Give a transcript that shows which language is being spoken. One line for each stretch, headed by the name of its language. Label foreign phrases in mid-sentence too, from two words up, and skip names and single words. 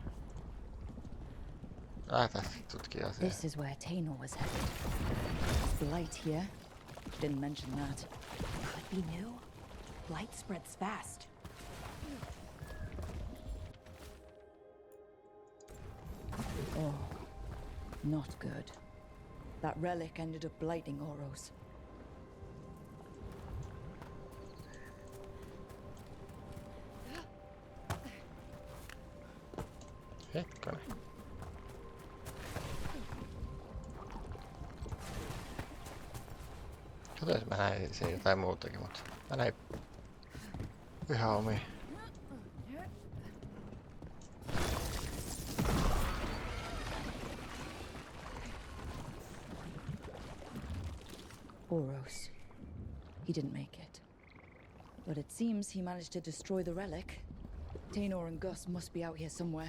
Finnish: Lähdetään tutkia asiaa.
English: This is where Tainor was headed. Is Blight here? Didn't mention that. Could be new. Light spreads fast. Oh, not good. That relic ended up blighting Oros.
Finnish: Hetkonen. Kato, jos mä näin se jotain muutakin, mutta mä näin ihan omiin. Oros.
English: He didn't make it. But it seems he managed to destroy the relic. Tainor and Gus must be out here somewhere.